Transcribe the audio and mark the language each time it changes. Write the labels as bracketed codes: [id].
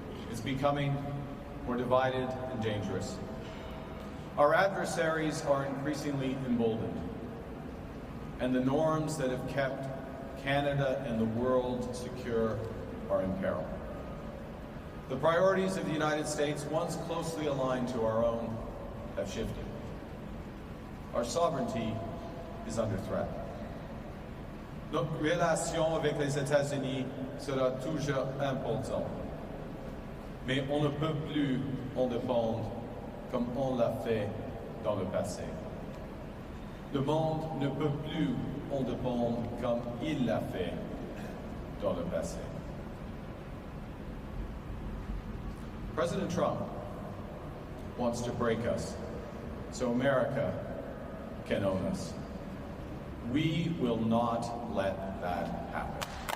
[en] It's becoming more divided and dangerous. Our adversaries are increasingly emboldened, and the norms that have kept Canada and the world secure are in peril. The priorities of the United States, once closely aligned to our own, have shifted. Our sovereignty is under threat. [fr] Notre relation avec les États-Unis sera toujours importante, mais on ne peut plus en dépendre comme on l'a fait dans le passé. Le monde ne peut plus en dépendre comme il l'a fait dans le passé. [en] President Trump wants to break us so America can own us. We will not let that happen.